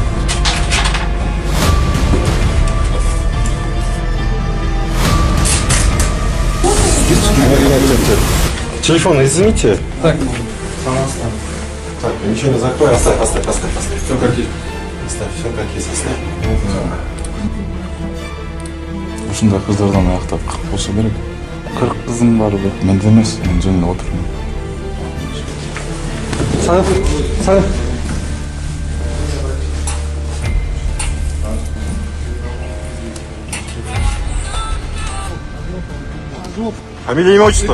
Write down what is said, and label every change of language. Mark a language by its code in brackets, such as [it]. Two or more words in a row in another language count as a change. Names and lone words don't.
[ru] Телефон изымите. Так, ничего не закрой, оставь. Все как есть. Оставь, все как есть, оставь. [ky] Ушундай кыздардан аяктап болсо керек. 40 кызым барбы? Менде эмес, мен жөн эле отурмун. [ru] Фамилия, имя, отчество?